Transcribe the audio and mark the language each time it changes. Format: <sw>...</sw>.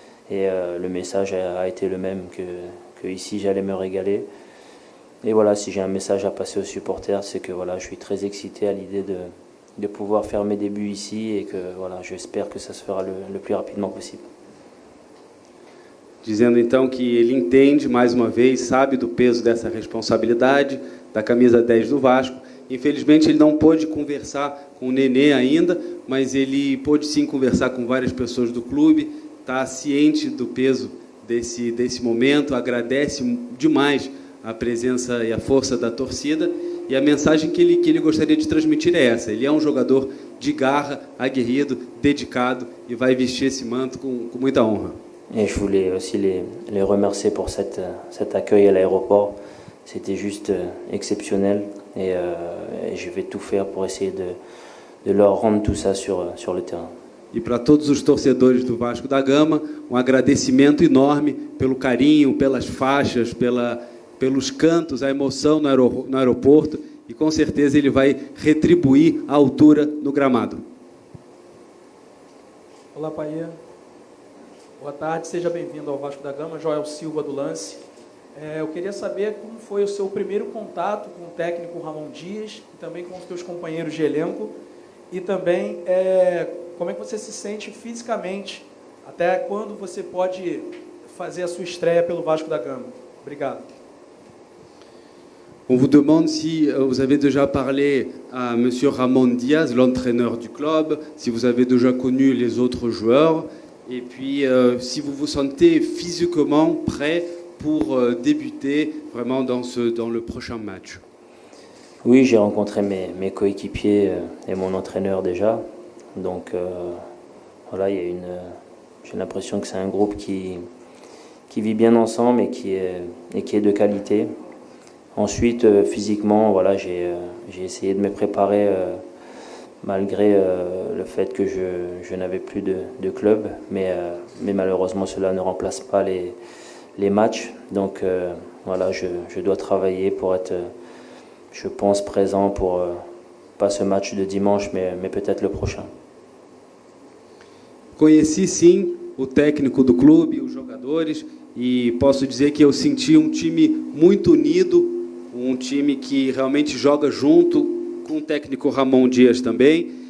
<fr>Et le message a été le même, que ici j'allais me régaler. Et voilà, si j'ai un message à passer aux supporters, c'est que voilà, je suis très excité à l'idée de pouvoir faire mes débuts ici et que voilà, j'espère que ça se fera le plus rapidement possible.</fr> <pt>Dizendo então que ele entende, mais uma vez, sabe do peso dessa responsabilidade, da camisa 10 do Vasco. Infelizmente ele não pôde conversar com o Nenê ainda, mas ele pôde sim conversar com várias pessoas do clube, está ciente do peso desse momento, agradece demais a presença e a força da torcida, e a mensagem que ele gostaria de transmitir é essa: ele é um jogador de garra, aguerrido, dedicado, e vai vestir esse manto com muita honra.</pt> <fr>Et je voulais aussi les remercier pour cet accueil à l'aéroport. C'était juste exceptionnel, et je vais tout faire pour essayer de leur rendre tout ça sur le terrain.</fr> <pt>E para todos os torcedores do Vasco da Gama, um agradecimento enorme pelo carinho, pelas faixas, pelos cantos, a emoção no aeroporto, e com certeza ele vai retribuir a altura no gramado. Olá, Paier. Boa tarde, seja bem-vindo ao Vasco da Gama. Joel Silva do Lance. Eu queria saber como foi o seu primeiro contato com o técnico Ramon Dias e também com os seus companheiros de elenco, e também como é que você se sente fisicamente, até quando você pode fazer a sua estreia pelo Vasco da Gama. Obrigado.</pt> <fr>On vous demande si vous avez déjà parlé à M. Ramon Diaz, l'entraîneur du club, si vous avez déjà connu les autres joueurs, et puis si vous vous sentez physiquement prêt pour débuter vraiment dans le prochain match. Oui, j'ai rencontré mes coéquipiers et mon entraîneur déjà. Donc voilà, j'ai l'impression que c'est un groupe qui vit bien ensemble et qui est de qualité. Ensuite, physiquement, voilà, j'ai essayé de me préparer malgré le fait que je n'avais plus de club, mais malheureusement cela ne remplace pas les matchs. Donc voilà, je dois travailler pour être, je pense, présent pour pas ce match de dimanche, mais peut-être le prochain.</fr> <pt>Conheci sim o técnico do clube, os jogadores, e posso dizer que eu senti um time muito unido, um time que realmente joga junto, com o técnico Ramon Dias também.</pt>